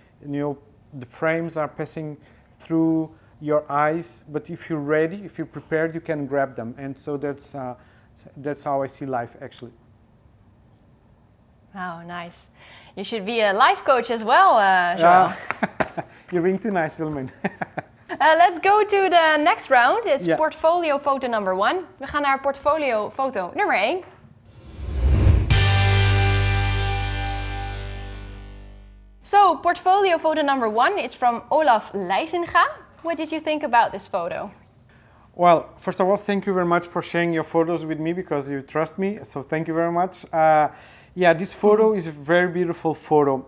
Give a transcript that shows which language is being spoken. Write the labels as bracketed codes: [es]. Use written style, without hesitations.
[en] You know, the frames are passing through your eyes, but if you're ready, if you're prepared, you can grab them. And so that's how I see life, actually. Oh, nice. You should be a life coach as well, Joel. You're being too nice, Wilmin. Let's go to the next round. It's Yeah. portfolio foto number 1. [nl] We gaan naar portfolio foto nummer 1. [en] So, portfolio photo number 1 is from Olaf Leisinga. What did you think about this photo? Well, first of all, thank you very much for sharing your photos with me because you trust me. So thank you very much. Yeah, this photo is a very beautiful photo.